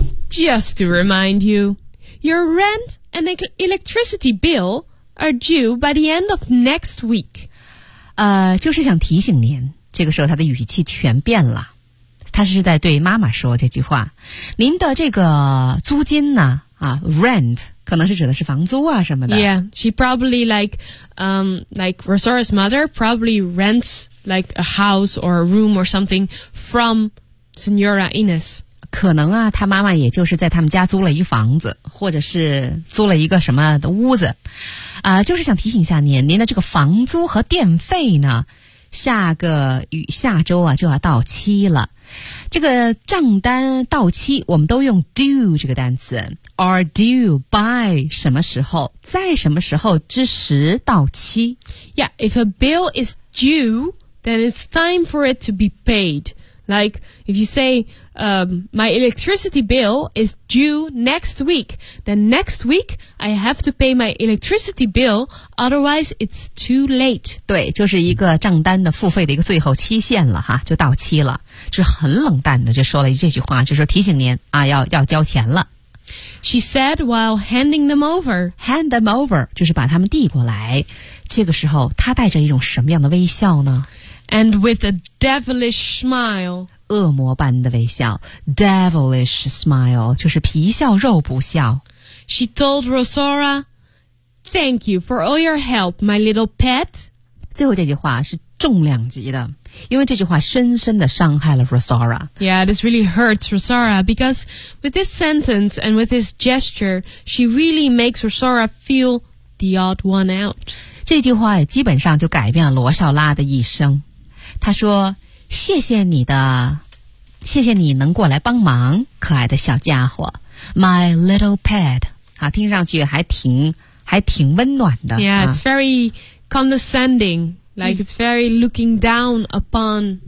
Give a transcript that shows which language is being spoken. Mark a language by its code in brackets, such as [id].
[en] Just to remind you, your rent and electricity bill are due by the end of next week. [zh] 就是想提醒您，这个时候他的语气全变了，他是在对妈妈说这句话，您的这个租金呢rent可能是指的是房租啊什么的。 [en] Yeah, she probably like Rosora's mother probably rents like a house or a room or something from Senora Inez. [zh] 可能啊，她妈妈也就是在他们家租了一房子，或者是租了一个什么的屋子。就是想提醒一下您，您的这个房租和电费呢，下周啊就要到期了。这个账单到期，我们都用 due 这个单词。 [en] Are due by [zh] 什么时候，在什么时候之时到期。 [en] Yeah, if a bill is due, then it's time for it to be paid. Like, if you say, my electricity bill is due next week, then next week I have to pay my electricity bill, otherwise it's too late. [zh] 对，就是一个账单的付费的一个最后期限了哈，就到期了。就是很冷淡的就说了这句话，就说提醒您啊，要交钱了。 [en] She said while handing them over. Hand them over, [zh] 就是把他们递过来。这个时候他带着一种什么样的微笑呢？ [en] And with a devilish smile. [zh] 恶魔般的微笑。 [en] Devilish smile, [zh] 就是皮笑肉不笑。 [en] She told Rosora, Thank you for all your help, my little pet. [zh] 最后这句话是重量级的。因为这句话深深地伤害了 Rosora. [en] Yeah, this really hurts Rosora because with this sentence and with this gesture, she really makes Rosora feel the odd one out. [zh] 这句话基本上就改变了罗少拉的一生。她说，谢谢你能过来帮忙，可爱的小家伙 , [en] my little pet. [zh] 好，听上去还挺温暖的。 [en] Yeah, it's very condescending. Like it's very looking down upon.